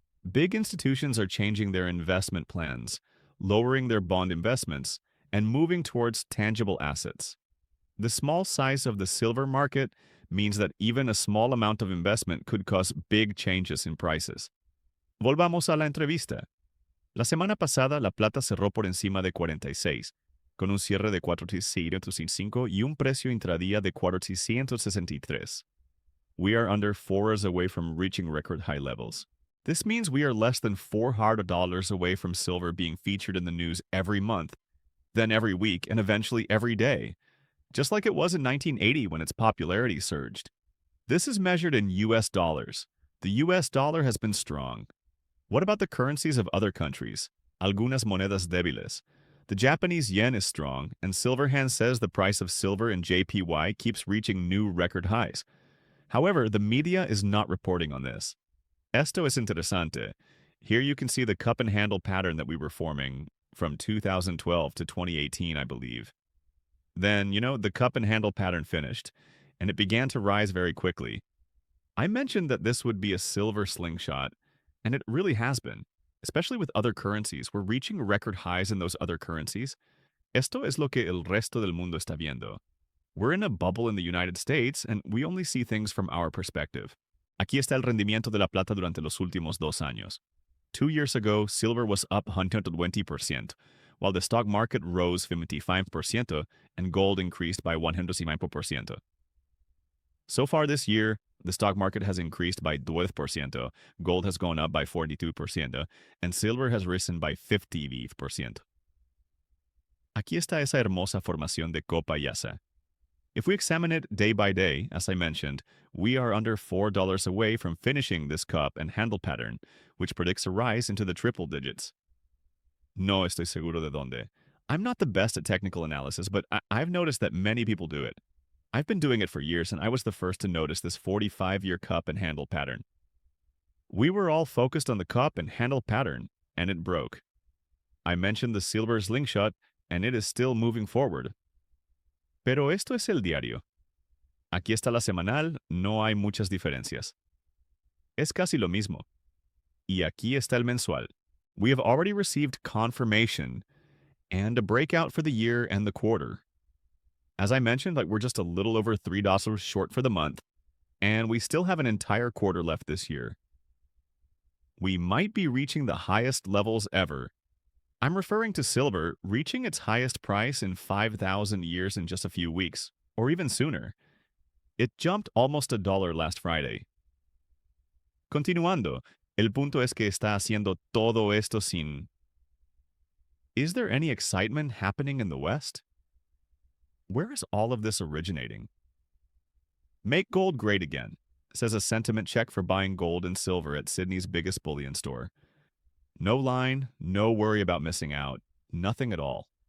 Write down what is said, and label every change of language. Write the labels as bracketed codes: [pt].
[en] Big institutions are changing their investment plans, lowering their bond investments, and moving towards tangible assets. The small size of the silver market means that even a small amount of investment could cause big changes in prices. [es] Volvamos a la entrevista. La semana pasada, la plata cerró por encima de 46, con un cierre de 4,605 y un precio intradía de 4,663. [en] We are under 4 hours away from reaching record high levels. This means we are less than $400 away from silver being featured in the news every month, then every week, and eventually every day, just like it was in 1980 when its popularity surged. This is measured in US dollars. The US dollar has been strong. What about the currencies of other countries? [es] Algunas monedas débiles. [en] The Japanese yen is strong, and Silverhand says the price of silver in JPY keeps reaching new record highs. However, the media is not reporting on this. [es] Esto es interesante. [en] Here you can see the cup and handle pattern that we were forming from 2012 to 2018, I believe. Then, the cup and handle pattern finished, and it began to rise very quickly. I mentioned that this would be a silver slingshot, and it really has been, especially with other currencies. We're reaching record highs in those other currencies. [es] Esto es lo que el resto del mundo está viendo. [en] We're in a bubble in the United States, and we only see things from our perspective. [es] Aquí está el rendimiento de la plata durante los últimos 2 años. [en] 2 years ago, silver was up 120%, while the stock market rose 55% and gold increased by 105%. So far this year, the stock market has increased by 12%, gold has gone up by 42%, and silver has risen by 50%. [es] Aquí está esa hermosa formación de copa y asa. [en] If we examine it day by day, as I mentioned, we are under $4 away from finishing this cup and handle pattern, which predicts a rise into the triple digits. [es] No estoy seguro de dónde. [en] I'm not the best at technical analysis, but I've noticed that many people do it. I've been doing it for years, and I was the first to notice this 45-year cup and handle pattern. We were all focused on the cup and handle pattern, and it broke. I mentioned the silver slingshot, and it is still moving forward. [es] Pero esto es el diario. Aquí está la semanal, no hay muchas diferencias. Es casi lo mismo. Y aquí está el mensual. [en] We have already received confirmation and a breakout for the year and the quarter. As I mentioned, we're just a little over $3 short for the month, and we still have an entire quarter left this year. We might be reaching the highest levels ever. I'm referring to silver reaching its highest price in 5,000 years in just a few weeks, or even sooner. It jumped almost $1 last Friday. [es] Continuando, el punto es que está haciendo todo esto sin... [en] Is there any excitement happening in the West? Where is all of this originating? Make gold great again, says a sentiment check for buying gold and silver at Sydney's biggest bullion store. No line, no worry about missing out, nothing at all.